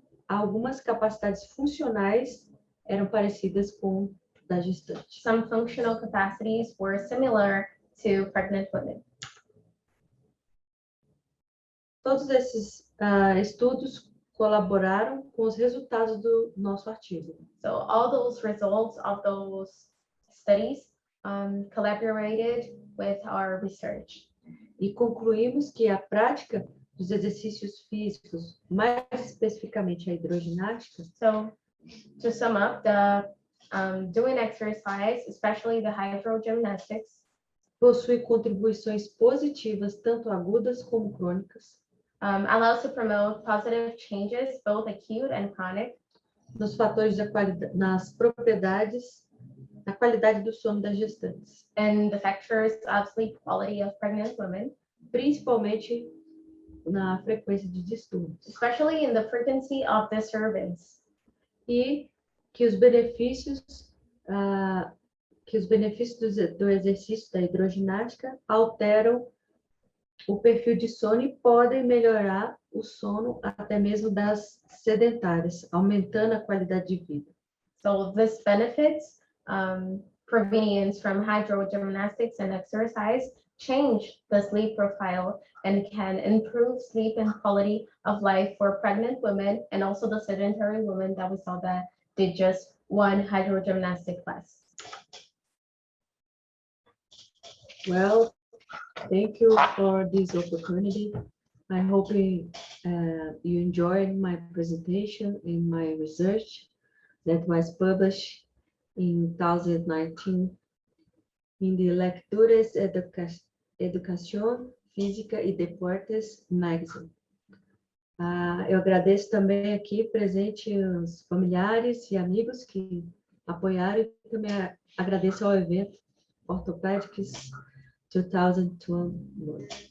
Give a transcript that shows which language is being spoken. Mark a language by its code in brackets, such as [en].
[pt] algumas capacidades funcionais eram parecidas com da gestante. [en] some functional capacities were similar to pregnant women. [pt] Todos esses estudos colaboraram com os resultados do nosso artigo. [en] So all those results of those studies collaborated with our research. [pt] E concluímos que a prática dos exercícios físicos, mais especificamente a hidroginástica, [en] So to sum up, doing exercise, especially the hydrogymnastics, [pt] possui contribuições positivas, tanto agudas como crônicas, [en] allows to promote positive changes, both acute and chronic, [pt] nos fatores da qualidade, nas propriedades, na qualidade do sono das gestantes, [en] and the factors of sleep quality of pregnant women, [pt] principalmente na frequência de distúrbios, [en] especially in the frequency of disturbance, [pt] e que os benefícios do exercício da hidroginástica alteram o perfil de sono e podem melhorar o sono até mesmo das sedentárias, aumentando a qualidade de vida. [en] So this benefits provenience from hydrogymnastics and exercise change the sleep profile and can improve sleep and quality of life for pregnant women and also the sedentary women that we saw that did just one hydrogymnastic class. Well, thank you for this opportunity. I hope you enjoyed my presentation in my research that was published in 2019 in the Lecturas Educação Física e Deportes magazine. [pt] Eu agradeço também aqui presente os familiares e amigos que apoiaram e também agradeço ao evento Orthopedics 2021.